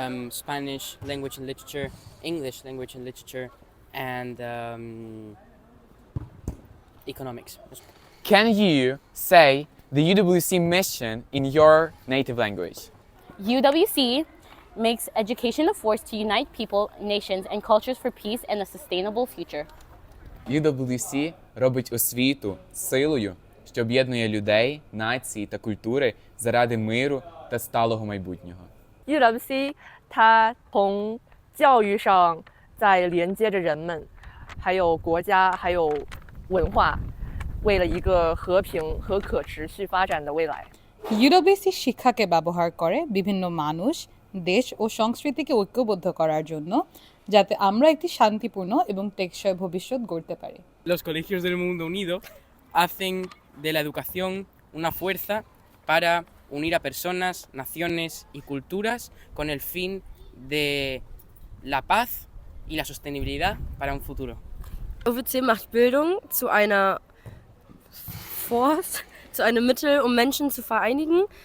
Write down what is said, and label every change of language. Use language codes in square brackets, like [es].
[en] Spanish language and literature, English language and literature, and economics. Can you say the UWC mission in your native language? UWC makes education a force to unite people, nations, and cultures for peace and a sustainable future. [uk] UWC робить освіту силою, що об'єднує людей, нації та культури заради миру та сталого майбутнього. [zh] UWC 它从教育上在连接着人们，还有国家，还有文化，为了一个和平和可持续发展的未来。 [bn] UWC শিক্ষাকে ব্যবহার করে বিভিন্ন মানুষ, দেশ ও সংস্কৃতিকে ঐক্যবদ্ধ করার জন্য, যাতে আমরা একটি শান্তিপূর্ণ এবং টেকসই ভবিষ্যৎ গড়তে পারি। [es] Los colegios del mundo unido hacen de la educación una fuerza para unir a personas, naciones y culturas con el fin de la paz y la sostenibilidad para un futuro. [de] UWC macht Bildung zu einer Force, zu einem Mittel, um Menschen zu vereinigen.